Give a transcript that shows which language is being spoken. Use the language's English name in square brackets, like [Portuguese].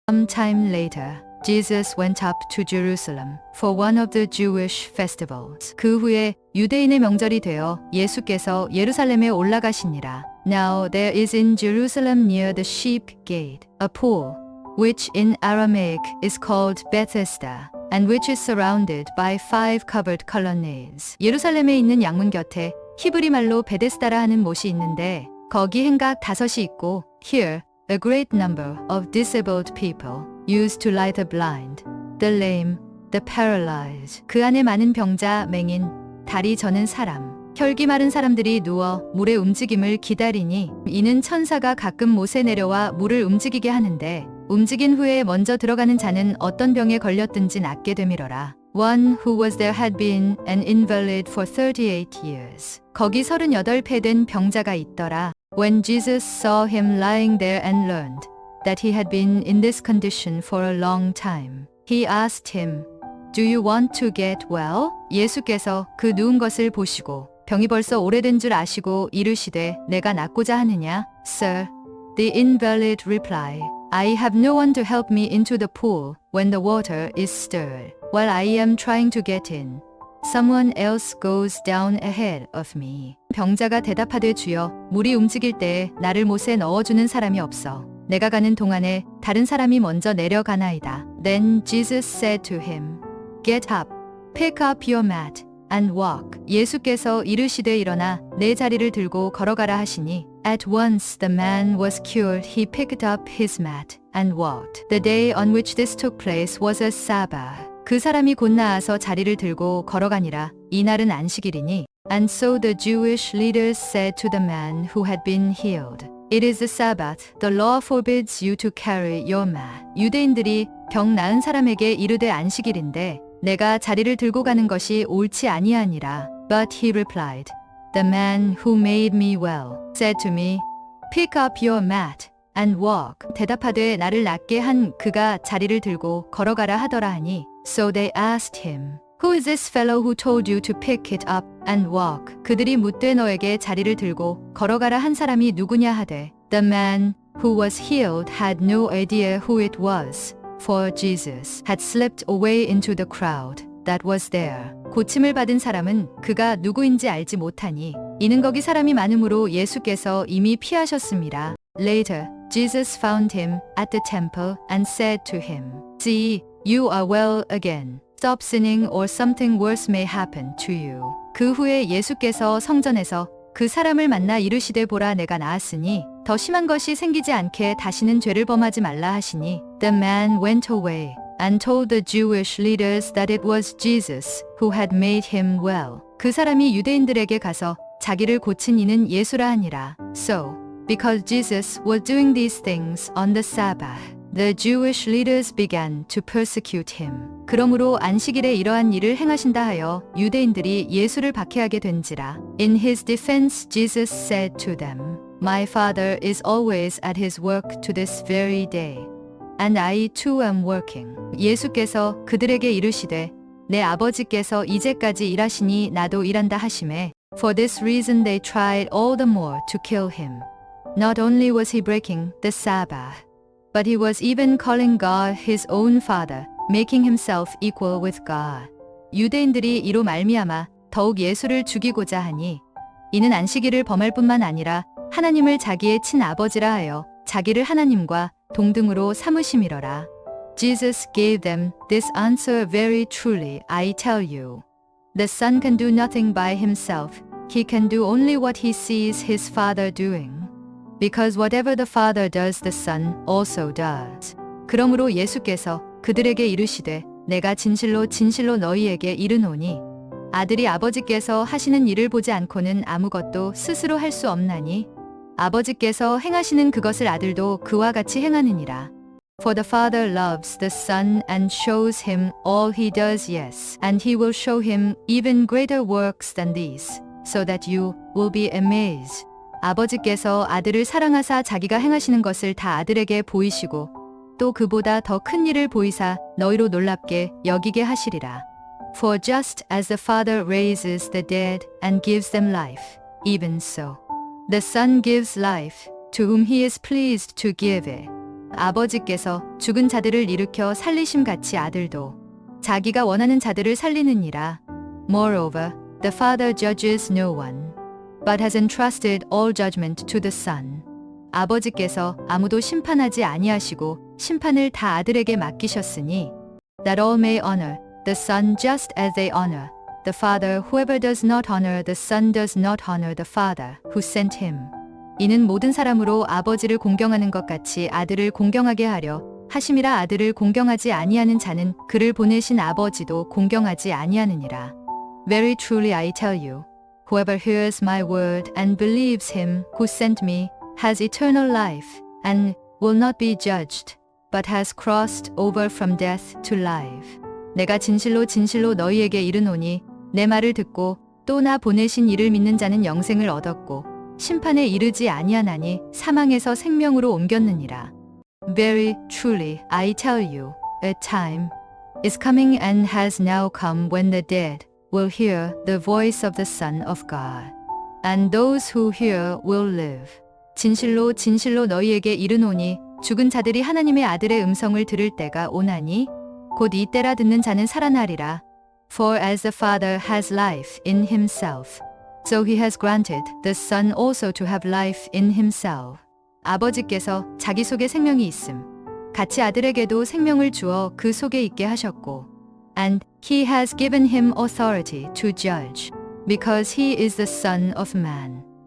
[English] Some time later, Jesus went up to Jerusalem for one of the Jewish festivals. [Korean] 그 후에 유대인의 명절이 되어 예수께서 예루살렘에 올라가시니라. [English] Now there is in Jerusalem near the sheep gate a pool, which in Aramaic is called Bethesda, and which is surrounded by 5 covered colonnades. [Korean] 예루살렘에 있는 양문 곁에 히브리 말로 베데스다라 하는 못이 있는데 거기 행각 5이 있고 [English] here a great number of disabled people used to light the blind, the lame, the paralyzed. [Korean] 그 안에 많은 병자, 맹인, 다리 저는 사람, 혈기 마른 사람들이 누워 물의 움직임을 기다리니 이는 천사가 가끔 못에 내려와 물을 움직이게 하는데 움직인 후에 먼저 들어가는 자는 어떤 병에 걸렸든지 낫게 되밀어라. [English] One who was there had been an invalid for 38 years. [Korean] 거기 38 된 병자가 있더라. [English] When Jesus saw him lying there and learned that he had been in this condition for a long time, he asked him, Do you want to get well? [Korean] 예수께서 그 누운 것을 보시고 병이 벌써 오래된 줄 아시고 이르시되 내가 낫고자 하느냐? [English] Sir, the invalid replied, I have no one to help me into the pool when the water is stirred. While I am trying to get in, someone else goes down ahead of me. [Korean] 병자가 대답하되 주여, 물이 움직일 때에 나를 못에 넣어주는 사람이 없어. 내가 가는 동안에 다른 사람이 먼저 내려가나이다. [English] Then Jesus said to him, Get up, pick up your mat, and walk. [Korean] 예수께서 이르시되 일어나 내 자리를 들고 걸어가라 하시니 [English] At once the man was cured. He picked up his mat and walked. The day on which this took place was a Sabbath. [Korean] 그 사람이 곧 나아서 자리를 들고 걸어가니라. 이날은 안식일이니. [English] And so the Jewish leaders said to the man who had been healed, It is the Sabbath. The law forbids you to carry your mat. [Korean] 유대인들이 병 나은 사람에게 이르되 안식일인데 내가 자리를 들고 가는 것이 옳지 아니하니라. [English] But he replied, The man who made me well said to me, Pick up your mat and walk. [Korean] 대답하되 나를 낫게 한 그가 자리를 들고 걸어가라 하더라 하니 [English] So they asked him, Who is this fellow who told you to pick it up and walk? [Korean] 그들이 묻되 너에게 자리를 들고 걸어가라 한 사람이 누구냐 하되 [English] The man who was healed had no idea who it was, for Jesus had slipped away into the crowd that was there. [Korean] 고침을 받은 사람은 그가 누구인지 알지 못하니 이는 거기 사람이 많음으로 예수께서 이미 피하셨습니다. [English] Later, Jesus found him at the temple and said to him, See, you are well again. Stop sinning or something worse may happen to you. [Korean] 그 후에 예수께서 성전에서 그 사람을 만나 이르시되 보라 내가 나았으니 더 심한 것이 생기지 않게 다시는 죄를 범하지 말라 하시니 [English] The man went away and told the Jewish leaders that it was Jesus who had made him well. [Korean] 그 사람이 유대인들에게 가서 자기를 고친 이는 예수라 하니라. [English] So, because Jesus was doing these things on the Sabbath, the Jewish leaders began to persecute him. [Korean] 그러므로 안식일에 이러한 일을 행하신다 하여 유대인들이 예수를 박해하게 된지라. [English] In his defense, Jesus said to them, My Father is always at his work to this very day, and I too am working. [Korean] 예수께서 그들에게 이르시되 내 아버지께서 이제까지 일하시니 나도 일한다 하시매 [English] For this reason they tried all the more to kill him. Not only was he breaking the Sabbath, but he was even calling God his own Father, making himself equal with God. [Korean] 유대인들이 이로 말미암아 더욱 예수를 죽이고자 하니 이는 안식일을 범할 뿐만 아니라 하나님을 자기의 친아버지라 하여 자기를 하나님과 동등으로 삼으심이러라. [English] Jesus gave them this answer very truly, I tell you. The Son can do nothing by himself. He can do only what he sees his Father doing. Because whatever the Father does, the Son also does. [Korean] 그러므로 예수께서 그들에게 이르시되 내가 진실로 진실로 너희에게 이르노니 아들이 아버지께서 하시는 일을 보지 않고는 아무것도 스스로 할 수 없나니 아버지께서 행하시는 그것을 아들도 그와 같이 행하느니라. [English] For the Father loves the Son and shows him all he does, yes, and he will show him even greater works than these, so that you will be amazed. [Korean] 아버지께서 아들을 사랑하사 자기가 행하시는 것을 다 아들에게 보이시고 또 그보다 더 큰 일을 보이사 너희로 놀랍게 여기게 하시리라. [English] For just as the Father raises the dead and gives them life, even so, the Son gives life to whom he is pleased to give it. [Korean] 아버지께서 죽은 자들을 일으켜 살리심같이 아들도 자기가 원하는 자들을 살리느니라. [English] Moreover, the Father judges no one, but has entrusted all judgment to the Son. [Korean] 아버지께서 아무도 심판하지 아니하시고 심판을 다 아들에게 맡기셨으니 [English] that all may honor the Son just as they honor the Father. Whoever does not honor the Son does not honor the Father who sent him. [Korean] 이는 모든 사람으로 아버지를 공경하는 것 같이 아들을 공경하게 하려 하심이라. 아들을 공경하지 아니하는 자는 그를 보내신 아버지도 공경하지 아니하느니라. [English] Very truly I tell you, whoever hears my word and believes him who sent me has eternal life and will not be judged, but has crossed over from death to life. [Korean] 내가 진실로 진실로 너희에게 이르노니 내 말을 듣고 또 나 보내신 이를 믿는 자는 영생을 얻었고 심판에 이르지 아니하나니 사망에서 생명으로 옮겼느니라. [English] Very truly I tell you, a time is coming and has now come when the dead will hear the voice of the Son of God, and those who hear will live. [Korean] 진실로 진실로 너희에게 이르노니 죽은 자들이 하나님의 아들의 음성을 들을 때가 오나니 곧 이 때라 듣는 자는 살아나리라. [English] For as the Father has life in himself, so he has granted the Son also to have life in himself. [Korean] 아버지께서 자기 속에 생명이 있음 같이 아들에게도 생명을 주어 그 속에 있게 하셨고, [English] and he has given him authority to judge, because he is the Son of Man.